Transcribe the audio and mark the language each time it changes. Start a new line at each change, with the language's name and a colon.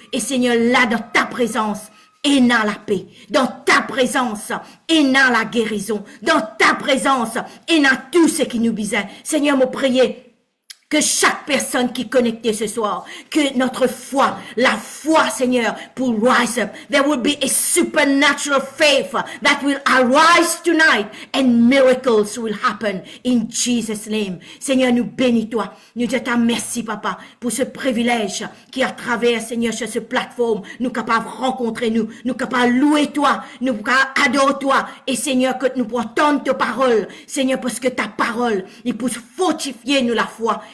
French: Et Seigneur, là dans ta présence, et dans la paix, dans ta présence, et dans la guérison, dans ta présence, et dans tout ce qui nous besoin. Seigneur, me prier que chaque personne qui est connectée ce soir, que notre foi, la foi, Seigneur, pour
English: rise up. There will be a supernatural faith that will arise tonight and miracles will happen in Jesus' name.
French: Seigneur, nous bénis toi. Nous disons merci, Papa, pour ce privilège qui, à travers, Seigneur, sur cette plateforme, nous capables de rencontrer nous capables de louer toi, nous capables d'adorer toi. Et Seigneur, que nous pouvons entendre ta parole, Seigneur, parce que ta parole, il peut fortifier nous la foi.